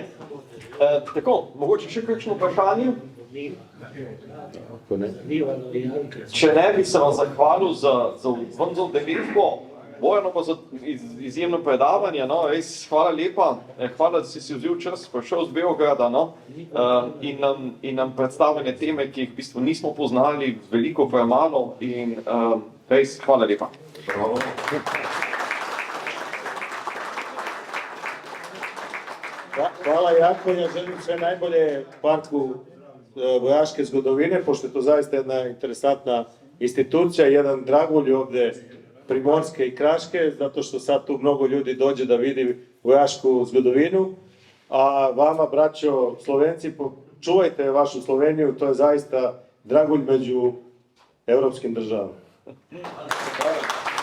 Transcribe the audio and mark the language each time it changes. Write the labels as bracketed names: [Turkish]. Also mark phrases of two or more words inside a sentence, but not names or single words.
[Slovenian] Tako, mogoče še kakšno vprašanje? Če ne, bi se vam zahvalil za devetko, Bojano pa za izjemno predavanje, res hvala lepa, hvala, da si vzel čas, prišel z Beograda in nam predstavljene teme, ki jih v bistvu nismo poznali, veliko premalo in res hvala lepa. [Serbian] Hvala jako, ja želim sve najbolje Parku vojaške zgodovine, pošto je to zaista jedna interesantna institucija, jedan dragulj ovdje Primorske i Kraške, zato što sad tu mnogo ljudi dođe da vidi [Slovenian] vojašku zgodovinu, [Serbian] a vama, braćo Slovenci, čuvajte vašu Sloveniju, to je zaista dragulj među evropskim državama.